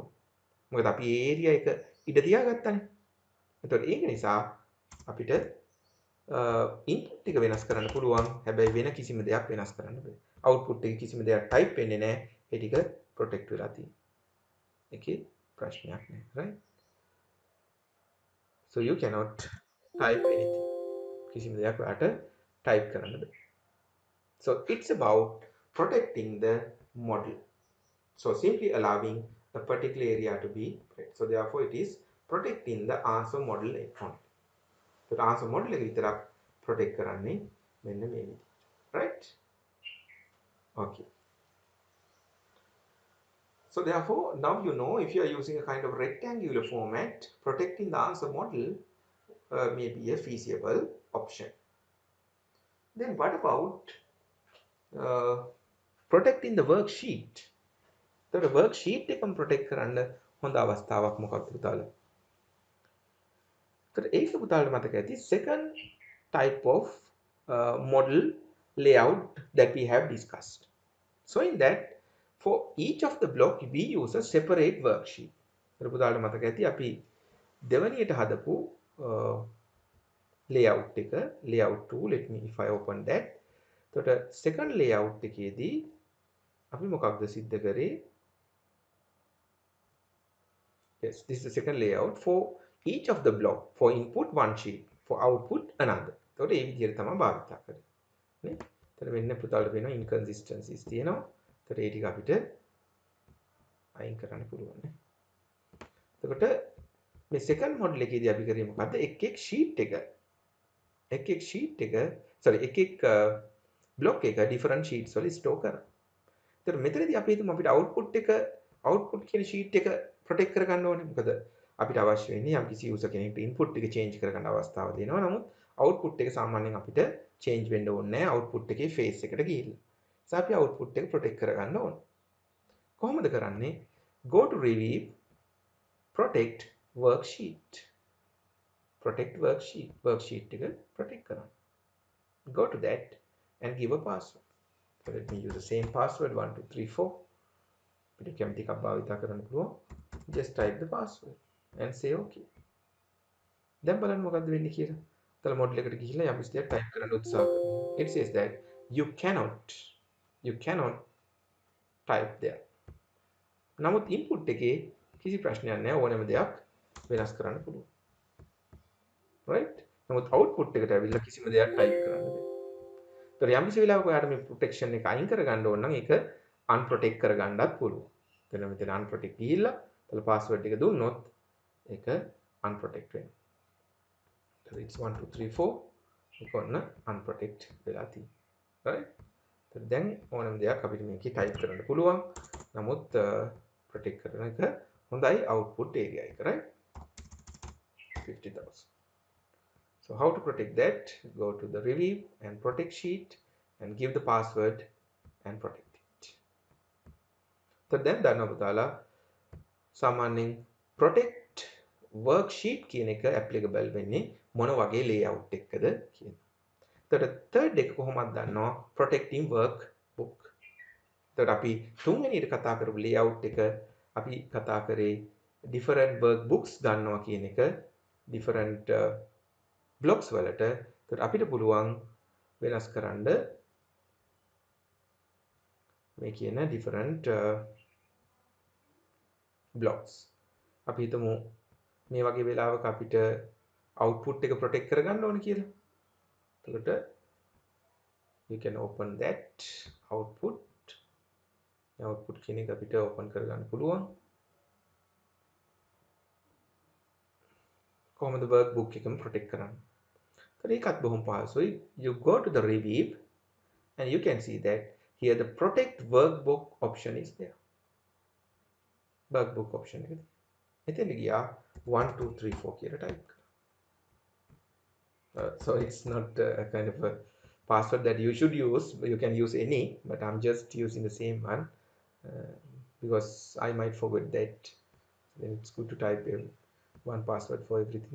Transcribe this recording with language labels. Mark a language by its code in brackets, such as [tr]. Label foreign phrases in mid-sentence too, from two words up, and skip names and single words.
[si] මොකද අපි ඒ area එක ඉඩ තියාගත්තානේ. එතකොට ඒක නිසා අපිට ඉන්පුට් එක වෙනස් කරන්න පුළුවන්. හැබැයි වෙන කිසිම දෙයක් වෙනස් කරන්න බෑ. අවුට්පුට් එකේ කිසිම දෙයක් ටයිප් වෙන්නේ නැහැ. ඒ ටික ප්‍රොටෙක්ට් වෙලා තියෙනවා. ඒකේ ප්‍රශ්නයක් නැහැ. right? [en] So you cannot type anything. [si] කිසිම දෙයක් ඔයාට type කරන්න බෑ. [en] So it's about protecting the model. So simply allowing a particular area to be protected. So therefore it is protecting the answer model only. So answer model [si] එක විතරක් protect කරන්නේ මෙන්න මේ විදිහට. [en] Right? Okay. So therefore now you know if you are using a kind of rectangular format, protecting the answer model may be a feasible option. Then what about protecting the worksheet? The worksheet [si] එකම protect කරන්න හොඳ අවස්ථාවක් මොකක්ද පුතාලා? ඒක පුතාලට මතක ඇති [en] second type of model layout that we have discussed. So in that for each of the block we use a separate worksheet. [si] පුතාලට මතක ඇති අපි දෙවනියට හදපු layout එක [en] layout 2 let me if I open that. [si] එතකොට [en] second layout [si] එකේදී අපි මොකක්ද සිද්ධ කරේ? [en] Yes, this is the second layout for each of the block. For input one sheet, for output another. [si] එතකොට මේ විදිහට තමයි භාවිත කරන්නේ. නේ? එතකොට වෙන්න පුතාලට වෙනවා inconsistencies තියෙනවා. එතකොට ඒ ටික අපිට අයින් කරන්න පුළුවන් නේ. එතකොට මේ [en] second model [si] එකේදී අපි කරේ මොකද්ද? එක් sheet එක sorry එක් block එක [en] different sheets [si] වල store කරනවා. එතකොට මෙතනදී අපි හිතමු අපිට output කියන sheet එක protect කරගන්න ඕනේ. මොකද අපිට අවශ්‍ය වෙන්නේ යම්කිසි user කෙනෙක්ට input එක change කරගන්න අවස්ථාව දෙනවා. නමුත් output එක සාමාන්‍යයෙන් අපිට change වෙන්න ඕනේ නැහැ. output එකේ face එකට ගිහිල්ලා. So අපි output එක protect කරගන්න ඕනේ. කොහොමද කරන්නේ? [en] Go to review, protect worksheet. Protect worksheet. Worksheet [si] එක protect කරන්න. [en] Go to that and give a password. So let me use the same password 1234. [si] අපිට කැමති එකක් භාවිත කරන්න පුළුවන්. [en] Just type the password and say okay. [si] දැන් බලන්න මොකද්ද වෙන්නේ කියලා. තල මොඩල් එකට ගිහිල්ලා යම් කිසි දෙයක් type කරන්න උත්සාහ කරනවා. [en] It says that you cannot type there. [si] නමුත් input එකේ කිසි ප්‍රශ්නයක් නැහැ. ඕනෑම දෙයක් වෙනස් කරන්න පුළුවන්. right? නමුත් output එකට ඇවිල්ලා කිසිම දෙයක් type කරන්න බෑ. ඒතර යම් කිසි වෙලාවක ඔයාලට මේ protection එක අයින් කරගන්න ඕන නම් ඒක unprotect කරගන්නත් පුළුවන්. එතන මෙතන unprotect ගිහිල්ලා තල password එක දුන්නොත් ඒක unprotect වෙනවා. [en] So it's 1234 [si] ඒක ඔන්න unprotect වෙලා තියෙනවා. right? ඒතර දැන් ඕනම දෙයක් අපිට මේකේ type කරන්න පුළුවන්. නමුත් protect කරන එක හොඳයි [en] output area [si] එක. right? [en] 50,000. So how to protect that? Go to the review and protect sheet and give the password and protect it. So then [si] දන්නවා පුතාලා සාමාන්‍යයෙන් [en] protect worksheet [si] කියන එක applicable වෙන්නේ මොන වගේ layout එකකද කියන. එතකොට third එක කොහොමද දන්නවා? [en] protecting workbook. [si] එතකොට අපි තුන්වෙනියට කතා කරපු layout එක අපි කතා කරේ [en] different workbooks [si] ගන්නවා කියන එක [en] different blocks [si] වලට. එතකොට අපිට පුළුවන් වෙනස් කරන්න මේ කියන [en] different blocks. [si] අපි හිතමු මේ වගේ වෙලාවක අපිට output එක protect කරගන්න ඕන කියලා. [en] එතකොට you can open that output. [si] output කියන එක අපිට open කරගන්න පුළුවන්. කොහොමද workbook එකම protect කරන්නේ? එතකොට ඒකත් බොහොම පහසුයි. [en] You go to the review and you can see that here the protect workbook option is there. workbook option [si] එක. එතන ගියා 1 2 3 4 කියලා type කරා. [en] So it's not a kind of a password that you should use. You can use any, but I'm just using the same one because I might forget that. Then it's good to type one password for everything.